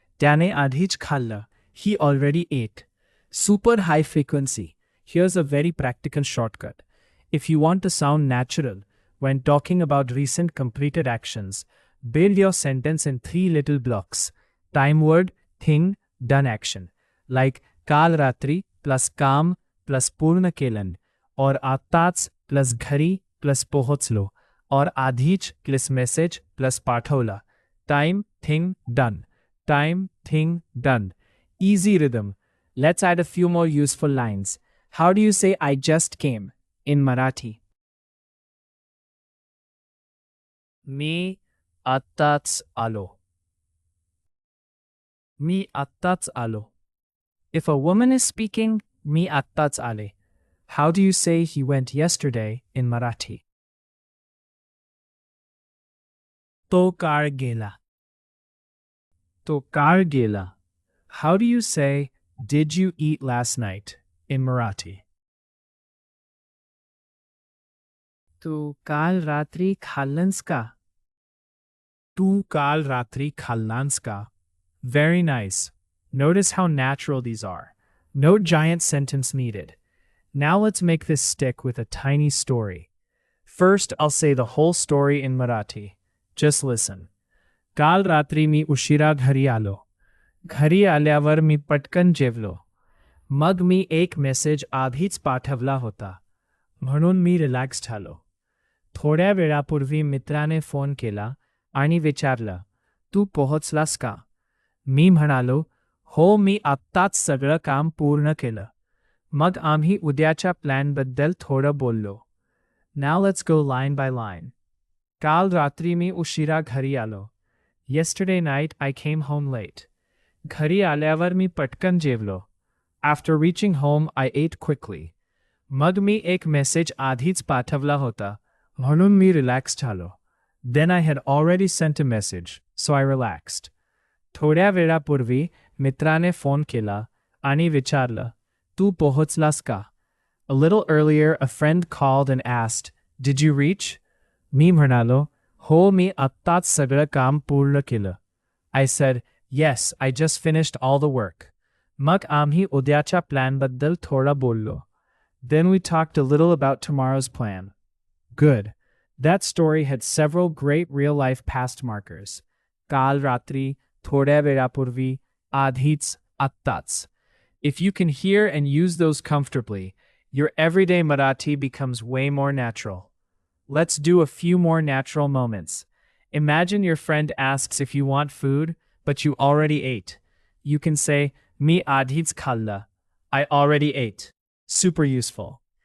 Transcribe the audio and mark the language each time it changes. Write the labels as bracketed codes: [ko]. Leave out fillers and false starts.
[mr] त्याने आधीच खाल्लं. [en] He already ate. Super high frequency. Here's a very practical shortcut. If you want to sound natural when talking about recent completed actions, build your sentence in 3 little blocks. Time word, thing, done action. Like [mr] काल रात्री [en] plus काम plus [mr] पूर्ण Kellen, [en] और आत्ताच plus घरी plus पोहोचलो, और आधीच plus message plus पाठवला. Time, thing, done. Time, thing, done. Easy rhythm. Let's add a few more useful lines. How do you say I just came in Marathi? [mr] मी आत्ताच आलो. मी आत्ताच आलो. [en] If a woman is speaking, [mr] मी आत्ताच आले. [en] How do you say he went yesterday in Marathi? [mr] तो काळ गेला. तो काळ गेला. [en] How do you say did you eat last night in Marathi? [mr] तू काल रात्री खाल्लंस का? तू काल रात्री खाल्लास का? [en] Very nice. Notice how natural these are. No giant sentence needed. Now let's make this stick with a tiny story. First, I'll say the whole story in Marathi. Just listen. [mr] काल रात्री मी उशिरा घरी आलो. घरी आल्यावर मी पटकन जेवलो. मग मी एक मेसेज आधीच पाठवला होता. म्हणून मी रिलॅक्स झालो. थोड्या वेळापूर्वी मित्राने फोन केला आणि विचारलं, तू पोहोचलास का? मी म्हणालो, हो, मी आत्ताच सगळं काम पूर्ण केलं. मग आम्ही उद्याच्या प्लॅनबद्दल थोडं बोललो. [en] Now let's go line by line. [mr] काल रात्री मी उशिरा घरी आलो. [en] Yesterday night I came home late. [mr] घरी आल्यावर मी पटकन जेवलो. [en] After reaching home I ate quickly. [mr] मग मी एक मेसेज आधीच पाठवला होता, म्हणून मी रिलॅक्स झालो. [en] Then I had already sent a message, so I relaxed. [mr] थोड्या वेळापूर्वी मित्राने फोन केला आणि विचारलं, तू पोहोचलास का? [en] A little earlier a friend called and asked, did you reach? [mr] मी म्हणालो, हो, मी आत्ताच सगळं काम पूर्ण केलं. [en] I said, yes, I just finished all the work. [mr] मग आम्ही उद्याच्या प्लॅनबद्दल थोडं बोललो. [en] Then we talked a little about tomorrow's plan. Good. That story had several great real-life past markers. [mr] काल रात्री, थोड्या वेळापूर्वी, आधीच, आत्ताच. [en] If you can hear and use those comfortably, your everyday Marathi becomes way more natural. Let's do a few more natural moments. Imagine your friend asks if you want food, but you already ate. You can say, [mr] मी आधीच खाल्लं. [en] I already ate. Super useful.